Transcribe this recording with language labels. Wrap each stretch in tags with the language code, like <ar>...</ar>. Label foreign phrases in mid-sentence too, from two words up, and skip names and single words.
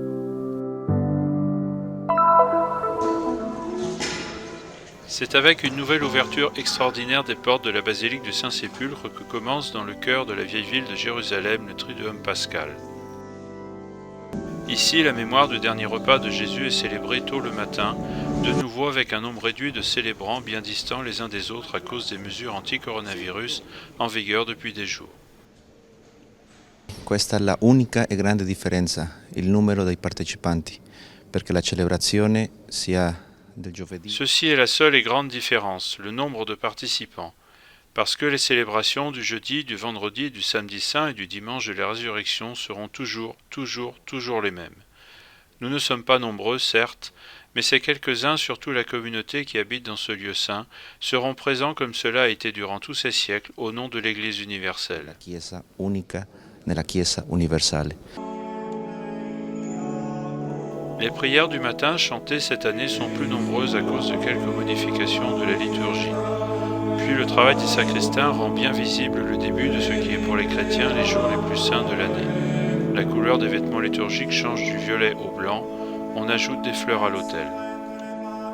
<fr>C'est avec une nouvelle ouverture extraordinaire des portes de la basilique du Saint-Sépulcre que commence dans le cœur de la vieille ville de Jérusalem le Triduum pascal. Ici, la mémoire du dernier repas de Jésus est célébrée tôt le matin, de nouveau avec un nombre réduit de célébrants bien distants les uns des autres à cause des mesures anti-coronavirus en vigueur depuis des jours.</fr> <it>Questa è la unica e grande differenza, il numero dei partecipanti, perché la celebrazione sia del giovedì.</it> <fr>Ceci est la seule et grande différence, le nombre de participants. Parce que les célébrations du jeudi, du vendredi, du samedi saint et du dimanche de la résurrection seront toujours les mêmes. Nous ne sommes pas nombreux, certes, mais ces quelques-uns, surtout la communauté qui habite dans ce lieu saint, seront présents comme cela a été durant tous ces siècles au nom de l'Église universelle.</fr> <it>Chiesa unica nella Chiesa universale.</it> <fr>Les prières du matin chantées cette année sont plus nombreuses à cause de quelques modifications de la liturgie. Puis le travail des sacristains rend bien visible le début de ce qui est pour les chrétiens les jours les plus saints de l'année. La couleur des vêtements liturgiques change du violet au blanc, on ajoute des fleurs à l'autel.</fr>